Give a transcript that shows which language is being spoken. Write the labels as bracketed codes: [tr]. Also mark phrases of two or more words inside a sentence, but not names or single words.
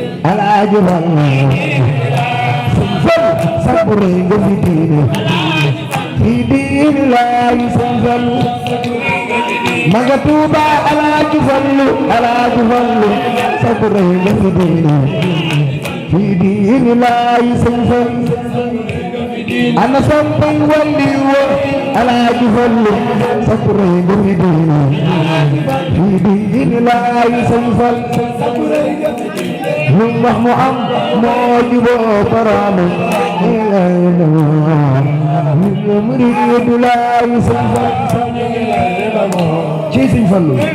[wo] Alaaji Fallu. Sëñ Fallu, sabu rëy nga fi diine. Kii diine laay Sëñ Fallu. Ma nga Tuuba, Alaaji Fallu, Alaaji Fallu, sabu rëy nga fi diine. [ar] في دين الله سيفا. أنا سمي ولي Alaaji Fallu, [wo] sa kuréel bu fi dee. [ar] Fi دين الله سيفا. [wo] Lu mu wax mu am, moo juboo boroomam. Muridu Laay Sëñ Fallu. Ci Sëñ Fallu.